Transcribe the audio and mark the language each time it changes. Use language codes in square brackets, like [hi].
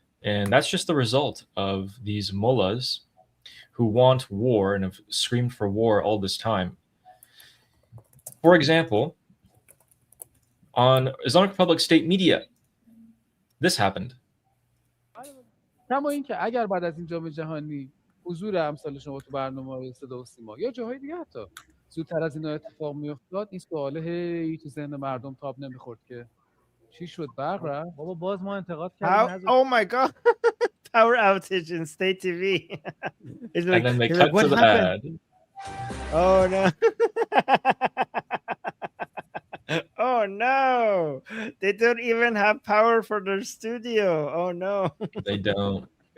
[en] And that's just the result of these mullahs who want war and have screamed for war all this time. For example, on Islamic Republic state media, this happened. [fa] کما اینکه اگر بعد از این جام جهانی حضور امثال شما تو برنامه‌های صدا و سیما یا جاهای دیگه حتی زودتر از اینا اتفاق میافتاد، این سواله هی تو ذهن مردم تاب نمیخورد که چی شد برق رفت؟ بابا باز ما انتقاد کردیم. [en] Oh my god. Power outage in state TV. It's like, and then they cut to the ad. Oh no. Oh no, they don't even have power for their studio. Oh no, they don't.